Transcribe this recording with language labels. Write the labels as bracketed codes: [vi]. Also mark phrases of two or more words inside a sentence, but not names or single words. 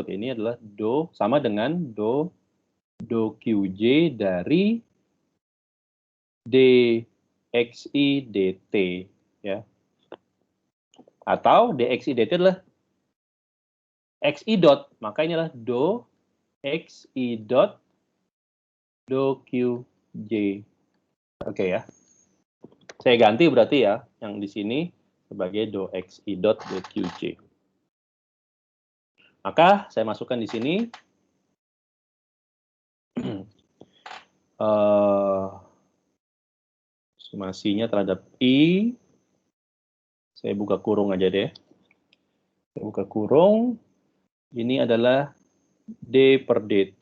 [id] Ini adalah do sama dengan do QJ dari dxi dt ya. Atau dxi dt adalah xi dot, maka ini adalah do xi dot do qj. Oke ya. Saya ganti berarti ya yang di sini sebagai do xi dot do qj. Maka saya masukkan di sini sumasinya terhadap I. Saya buka kurung aja deh. Saya buka kurung. Ini adalah D per dt.